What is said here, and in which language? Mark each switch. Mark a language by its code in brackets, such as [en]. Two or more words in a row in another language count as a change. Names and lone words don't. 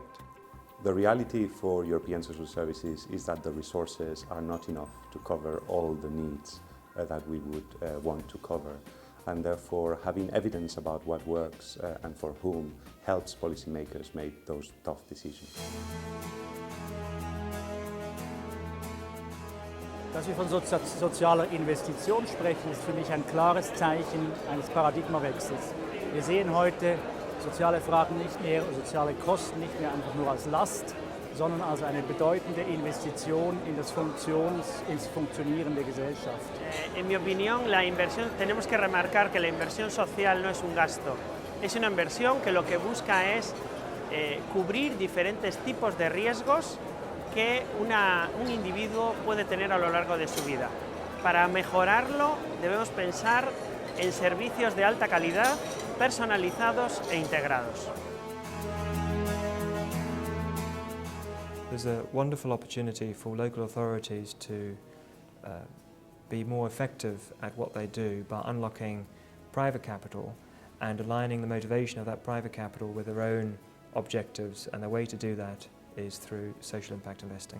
[en] The reality for European social services is that the resources are not enough to cover all the needs that we would want to cover. And therefore, having evidence about what works and for whom helps policymakers make those tough decisions. [de] Dass wir von sozialer Investition sprechen, ist für mich ein klares Zeichen eines Paradigmawechsels. Wir sehen heute soziale Fragen nicht mehr, soziale Kosten nicht mehr einfach nur als Last, sondern als eine bedeutende Investición ins Funktionieren der Gesellschaft. [es] En mi opinión, tenemos que remarcar que la inversión social no es un gasto, es una inversión que lo que busca es cubrir diferentes tipos de riesgos que un individuo puede tener a lo largo de su vida. Para mejorarlo debemos pensar en servicios de alta calidad, personalizados e integrados. [en] There's a wonderful opportunity for local authorities to be more effective at what they do by unlocking private capital and aligning the motivation of that private capital with their own objectives, and the way to do that is through social impact investing.